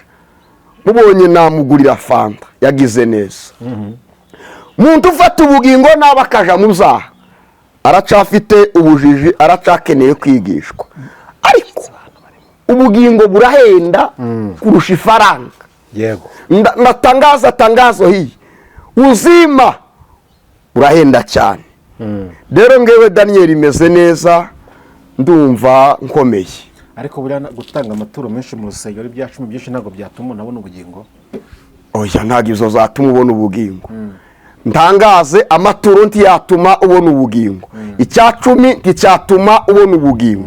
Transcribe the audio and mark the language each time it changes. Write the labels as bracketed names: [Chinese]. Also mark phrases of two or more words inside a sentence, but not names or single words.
[Kinyarwanda] Mubonye namugurira fanta, yagize neza. Muntu ufata ubugingo naba akaja mu byaha, aracafite ubujiji, aracakeneye kwigishwa. Ariko ubugingo burahenda kurusha ifaranga. [Swahili] Tangazo hii, [Kinyarwanda] uzima burahenda cyane. Rero ngewe Daniel imeze neza, ndumva nkomeye. Ariko buriya gutanga amaturo menshi mu rusengero byacumi byinshi ntabwo byatuma unabona ubugingo. Oya, ntabwo izo zatuma ubona ubugingo. Ntangaze amaturo ntiyatuma ubona ubugingo, icyacumi nticyatuma ubona ubugingo.